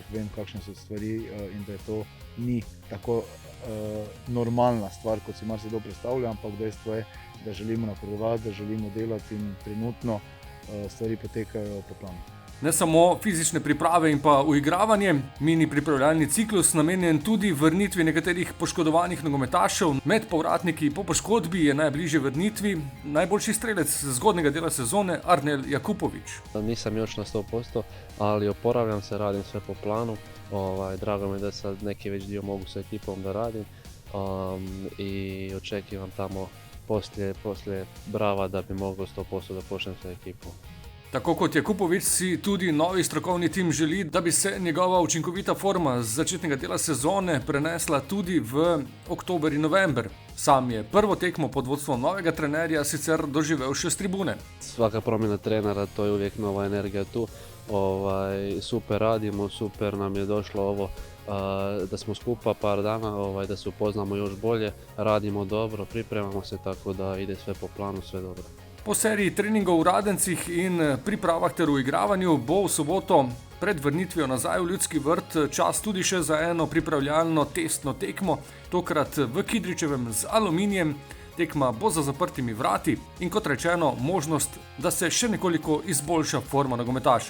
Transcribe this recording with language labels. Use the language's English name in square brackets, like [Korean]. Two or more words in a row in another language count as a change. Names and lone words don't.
[Slovenian] Vem, kakšne so stvari in da je to ni tako normalna stvar, kot si marsikdo predstavlja, ampak dejstvo je, da želimo napredovati, da želimo delati in trenutno stvari potekajo po planu. Ne samo fizične priprave in pa uigravanje, mini pripravljalni ciklus namenjen tudi vrnitvi nekaterih poškodovanih nogometašev. Med povratniki po poškodbi je najbližje vrnitvi najboljši strelec zgodnjega dela sezone Arnel Jakupović. [Bosnian] Nisam još na 100%, ali oporavljam se, radim sve po planu. Drago mi je da sad neki već dio mogu sa ekipom da radim i očekivam tamo poslije Brava da bi mogao 100% da počnem sa ekipom. [Slovenian] Tako kot Jakupović si tudi novi strokovni tim želi, da bi se njegova učinkovita forma z začetnega dela sezone prenesla tudi v oktober in november. Sam je prvo tekmo pod vodstvom novega trenerja sicer doživel še s tribune. [Bosnian] Svaka promjena trenera, to je uvijek nova energija tu. Super radimo, super nam je došlo ovo da smo skupa par dana, da se upoznamo još bolje, radimo dobro, pripremamo se, tako da ide sve po planu, sve dobro. [Slovenian] Po seriji treningov v Radencih in pripravah ter uigravanju bo v soboto pred vrnitvijo nazaj v Ljudski vrt čas tudi še za eno pripravljalno testno tekmo, tokrat v Kidričevem z Aluminijem. Tekma bo za zaprtimi vrati in kot rečeno možnost, da se še nekoliko izboljša forma nogometašev.